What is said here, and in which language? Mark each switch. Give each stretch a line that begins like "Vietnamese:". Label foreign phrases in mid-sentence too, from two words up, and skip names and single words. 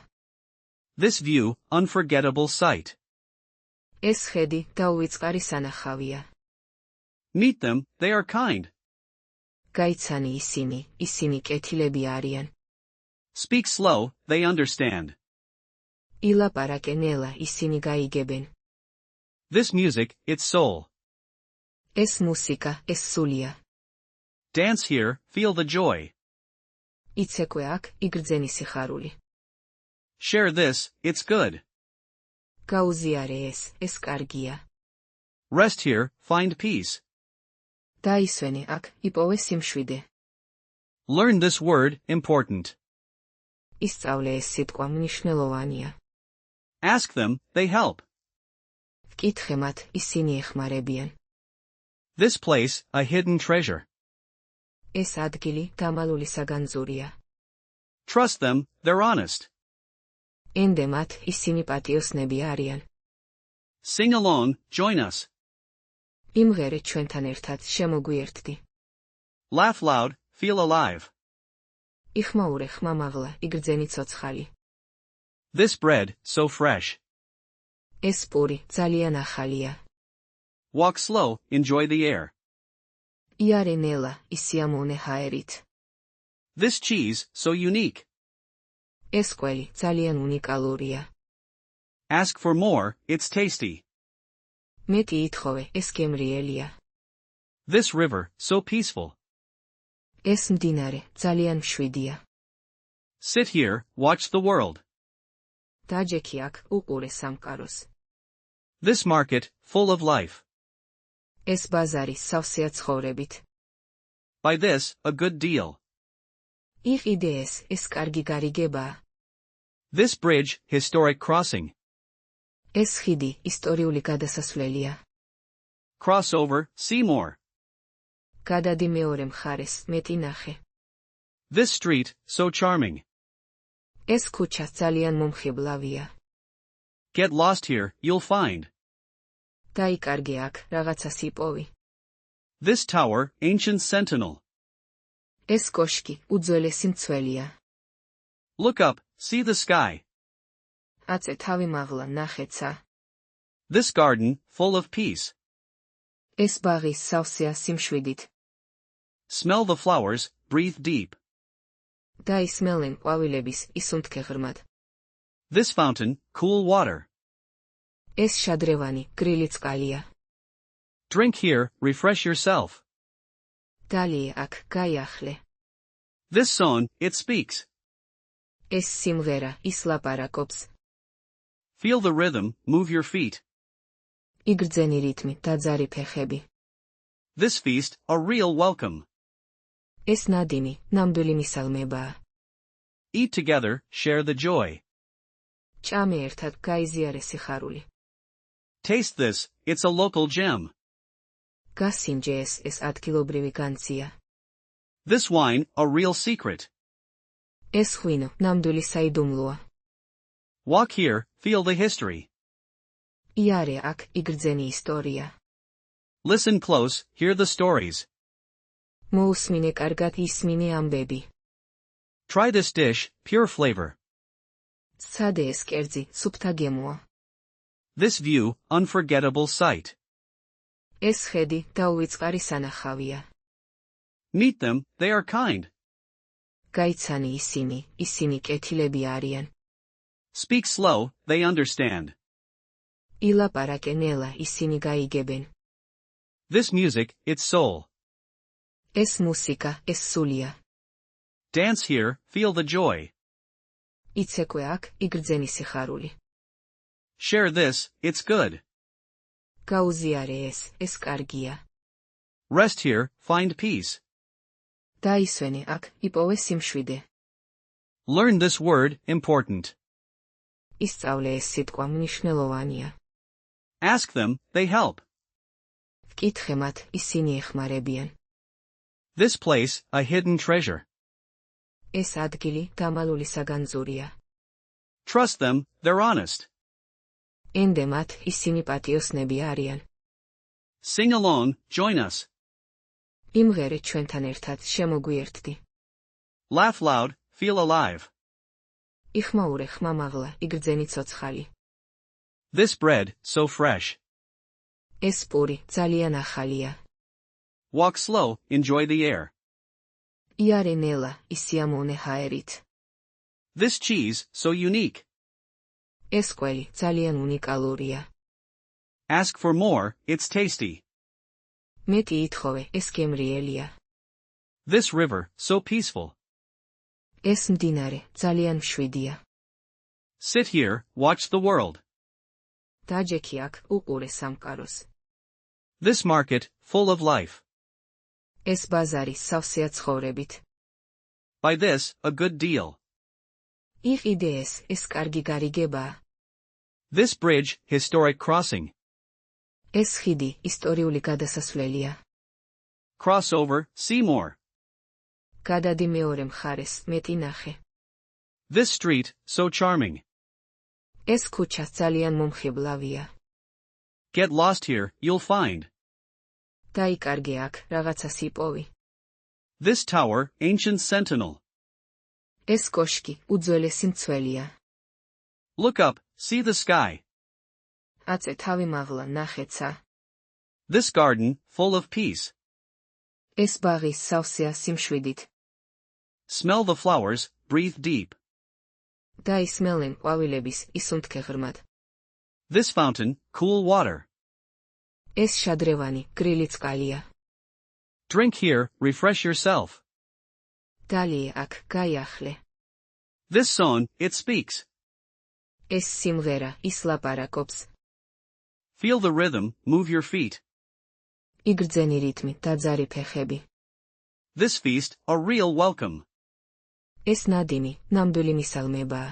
English: This view, unforgettable sight.
Georgian: ეს ხედი, დაუვიწყარი სანახავია.
English: Meet them, they are kind.
Georgian: გაიცანი ისინი კეთილები არიან.
English: Speak slow, they understand.
Georgian: ილაპარაკე ნელა, ისინი გაიგებენ.
English: This music, its soul.
Georgian: ეს მუსიკა, ეს სულია.
English: Dance here, feel the joy.
Georgian: იცეკვე აქ, იგრძენი სიხარული.
English: Share this, it's good.
Georgian: გაუზიარე ეს კარგია.
English: Rest here, find peace.
Georgian: დაისვენე აქ, იპოვე სიმშვიდე.
English: Learn this word, important.
Georgian: ისწავლე ეს სიტყვა მნიშვნელოვანია.
English: Ask them, they help.
Georgian: ვკითხე მათ, ისინი ეხმარებიან.
English: This place, a hidden treasure.
Georgian: ეს ადგილი დამალული საგანძურია.
English: Trust them, they're honest.
Georgian: ენდე მათ, ისინი პატიოსნები არიან.
English: Sing along, join us.
Georgian: იმღერე ჩვენთან ერთად შემოგვიერთდი.
English: Laugh loud, feel alive.
Georgian: იხმაურე ხმამაღლა, იგრძენი ცოცხალი.
English: This bread, so fresh.
Georgian: ეს პური ძალიან ახალია.
English: Walk slow, enjoy the air.
Georgian: იარე ნელა, ისიამოვნე ჰაერით.
English: This cheese, so unique.
Georgian: ეს კველი ძალიან უნიკალურია.
English: Ask for more, it's tasty.
Georgian: მეტი ითხოვე, ეს გემრიელია.
English: This river, so peaceful.
Georgian: ეს მდინარე ძალიან მშვიდია.
English: Sit here, watch the world.
Georgian: დაჯექი აქ, უყურე სამყაროს.
English: This market, full of life.
Georgian: ეს ბაზარი სავსეა ცხოვრებით.
English: By this, a good deal.
Georgian: იყიდე ეს კარგი გარიგებაა.
English: This bridge, historic crossing.
Georgian: ეს ხიდი ისტორიული გადასასვლელია.
English: Cross over, see more.
Georgian: გადადი მეორე მხარეს, მეტი ნახე.
English: This street, so charming.
Georgian: ეს ქუჩა ძალიან მომხიბლავია.
English: Get lost here, you'll find.
Georgian: დაიკარგე აქ, რაღაცას იპოვი.
English: This tower, ancient sentinel.
Georgian: ეს კოშკი უძველესი მცველია.
English: Look up, see the sky.
Georgian: აწე თავი მაღლა, ნახეცა.
English: This garden, full of peace.
Georgian: ეს ბაღი სავსეა სიმშვიდით.
English: Smell the flowers, breathe deep.
Georgian: დაისმელენ ყვავილების, ისუნთქე ღრმად.
English: This fountain, cool water.
Georgian: ეს შადრევანი, გრილი წყალია.
English: Drink here, refresh yourself.
Georgian: დალიე აქ, გაიახლე.
English: This song, it speaks.
Georgian: ეს სიმღერა, ის ლაპარაკობს.
English: Feel the rhythm, move your feet.
Georgian: იგრძენი რიტმი, დაძარი ფეხები.
English: This feast, a real welcome.
Georgian: ეს ნადინი, ნამდვილი მისალმებაა.
English: Eat together, share the joy.
Georgian: ჭამე ერთად, გაიზიარე სიხარული.
English: Taste this, it's a local gem.
Georgian: გასინჯე ეს ადგილობრივი განძია.
English: This wine, a real secret.
Georgian: ეს ღვინო, ნამდვილი საიდუმლოა.
English: Walk here, feel the history.
Georgian: იარე აქ, იგრძენი ისტორია.
English: Listen close, hear the stories.
Georgian: მოუსმინე კარგად, ისმინე ამბები.
English: Try this dish, pure flavor.
Georgian: სცადე ეს კერძი, სუფთა გემოა.
English: This view, unforgettable sight.
Georgian: ეს ხედი, დაუვიწყარი სანახავია.
English: Meet them, they are kind.
Georgian: გაიცანი ისინი კეთილები არიან.
English: Speak slow, they understand.
Georgian: ილაპარაკე ნელა, ისინი გაიგებენ.
English: This music, it's soul.
Georgian: ეს მუსიკა, ეს სულია.
English: Dance here, feel the joy.
Georgian: იცეკვე აქ, იგრძენი სიხარული.
English: Share this, it's good.
Georgian: გაუზიარე ეს კარგია.
English: Rest here, find peace.
Georgian: დაისვენე აქ, იპოვე სიმშვიდე.
English: Learn this word, important.
Georgian: ისწავლე ეს სიტყვა მნიშვნელოვანია.
English: Ask them, they help.
Georgian: ვკითხე მათ, ისინი ეხმარებიან.
English: This place, a hidden treasure.
Georgian: ეს ადგილი, დამალული საგანძურია.
English: Trust them, they're honest.
Georgian: ენდე მათ, ისინი პატიოსნები არიან.
English: Sing along, join us.
Georgian: იმღერე ჩვენთან ერთად შემოგვიერთდი.
English: Laugh loud, feel alive.
Georgian: იხმაურე ხმამაღლა, იგრძენი ცოცხალი.
English: This bread, so fresh.
Georgian: ეს პური ძალიან ახალია.
English: Walk slow, enjoy the air.
Georgian: იარე ნელა, ისიამოვნე ჰაერით.
English: This cheese, so unique.
Georgian: ეს კველი ძალიან უნიკალურია.
English: Ask for more, it's tasty.
Georgian: მეტი ითხოვე, ეს გემრიელია.
English: This river, so peaceful.
Georgian: ეს მდინარე ძალიან მშვიდია.
English: Sit here, watch the world.
Georgian: დაჯექი აქ, უყურე სამყაროს.
English: This market, full of life.
Georgian: ეს ბაზარი სავსეა ცხოვრებით.
English: By this, a good deal.
Georgian: იყიდე ეს კარგი გარიგებაა.
English: This bridge, historic crossing.
Georgian: ეს ხიდი, ისტორიული გადასასვლელია.
English: Cross over, see more.
Georgian: გადადი მეორე მხარეს, მეტი ნახე.
English: This street, so charming.
Georgian: ეს ქუჩა ძალიან მომხიბლავია.
English: Get lost here, you'll find.
Georgian: დაიკარგე აქ, რაღაცას იპოვი.
English: This tower, ancient sentinel.
Georgian: ეს კოშკი, უძველესი მცველია.
English: Look up, see the sky.
Georgian: აწე თავი მაღლა, ნახეცა.
English: This garden, full of peace.
Georgian: ეს ბაღი სავსეა სიმშვიდით.
English: Smell the flowers, breathe deep.
Georgian: დაისმელენ ყვავილების, ისუნთქე ღრმად.
English: This fountain, cool water.
Georgian: ეს შადრევანი, გრილი წყალია.
English: Drink here, refresh yourself.
Georgian: დალიე აქ, გაიახლე.
English: This song, it speaks.
Georgian: ეს სიმღერა, ის ლაპარაკობს.
English: Feel the rhythm, move your feet.
Georgian: იგრძენი რიტმი, დაძარი ფეხები.
English: This feast, a real welcome.
Georgian: ეს ნადიმი, ნამდვილი მისალმებაა.